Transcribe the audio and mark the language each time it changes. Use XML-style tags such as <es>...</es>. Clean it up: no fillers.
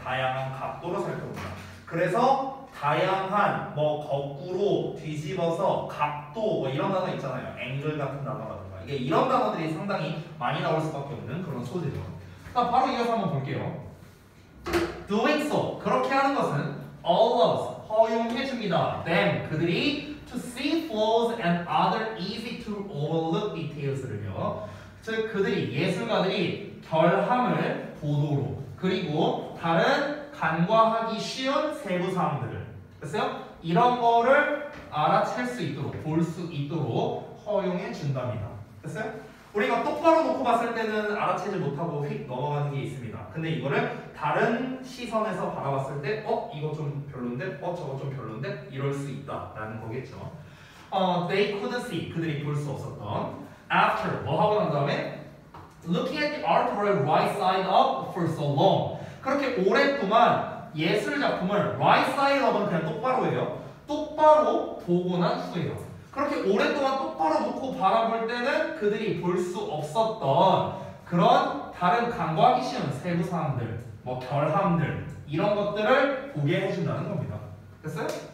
<ko>다양한 각도로 살펴본다. 그래서 다양한 뭐 거꾸로 뒤집어서 각도 뭐 이런 단어 있잖아요. 앵글 같은 단어라든가. 이게 이런 단어들이 상당히 많이 나올 수밖에 없는 그런 소재죠. 자, 바로 이어서 한번 볼게요.</ko> <en>Doing so.</en> <ko>그렇게 하는 것은 allows 허용해 줍니다.</ko> <en>them</en> <ko>그들이</ko> <en>to see flaws and other easy to overlook details를요.</en> <ko>즉 그들이 예술가들이 결함을 보도록 그리고 다른 간과하기 쉬운 세부 사항들을 됐어요? 이런 거를 알아챌 수 있도록 볼 수 있도록 허용해 준답니다. 됐어요? 우리가 똑바로 놓고 봤을 때는 알아채지 못하고 휙 넘어가는 게 있습니다. 근데 이거를 다른 시선에서 바라봤을 때 이거 좀 별론데? 저거 좀 별론데? 이럴 수 있다라는 거겠죠.</ko> <en>They couldn't see.</en> <ko>그들이 볼 수 없었던 after 뭐 하고 난 다음에 looking at the artwork right side up for so long. 그렇게 오랫동안 예술 작품을</ko> <en>right side up</en> <ko>은 그냥 똑바로 해요. 똑바로 보고 난 후에요. 그렇게 오랫동안 똑바로 놓고 바라볼 때는 그들이 볼 수 없었던 그런 다른 간과하기 쉬운 세부 사항들, 뭐 결함들 이런 것들을 보게 해준다는 겁니다. 됐어요?</ko>